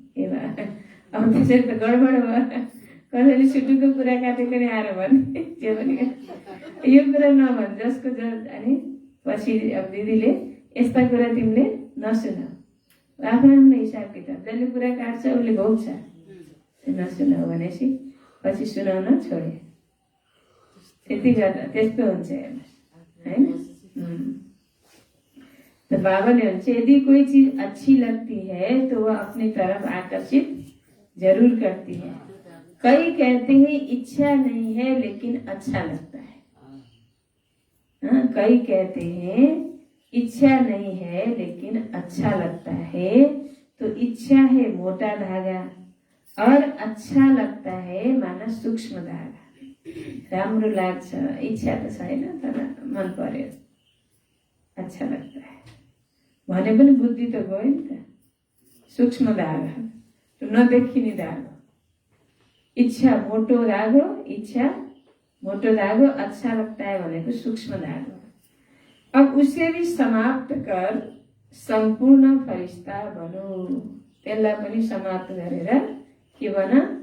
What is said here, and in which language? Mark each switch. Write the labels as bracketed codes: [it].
[ne] ए भए अब त्यसरी त गडबड भयो। कसैले सुटुको कुरा काटेको नि आएर भन्ने, त्यो पनि यो कुरा नभन् जसको अनि पछि अब दिदीले यस्ता कुरा तिमीले नसुनाऊ, आफ्नो आफ्नो हिसाब किताब, जसले कुरा काट्छ उसले भोग्छ, नसुनाऊ भनेपछि पछि सुनाउन छोड्यो। त्यति गर्दा त्यस्तो हुन्छ हेर्नुहोस्, होइन? [hi] तो बाबा ने उनसे यदि कोई चीज अच्छी लगती है तो वह अपनी तरफ आकर्षित जरूर करती है। कई कहते हैं इच्छा नहीं है लेकिन अच्छा लगता है। हाँ, कई कहते हैं इच्छा नहीं है लेकिन अच्छा लगता है। तो इच्छा है मोटा धागा और अच्छा लगता है माना सूक्ष्म धागा। [ne] राम्रो लाग्छ, इच्छा त छैन तर मन पर्यो, [hi] अच्छा लगता है [ne] भने पनि बुद्धि त गयो नि त। सूक्ष्म धागा तो नदेखिने धागो, इच्छा मोटो धागो, इच्छा मोटो धागो, [hi] अच्छा लगता है [ne] भनेको सूक्ष्म धागो। [hi] अब उसे भी समाप्त कर संपूर्ण फरिश्ता बनो। [ne] त्यसलाई पनि समाप्त गरेर के बन?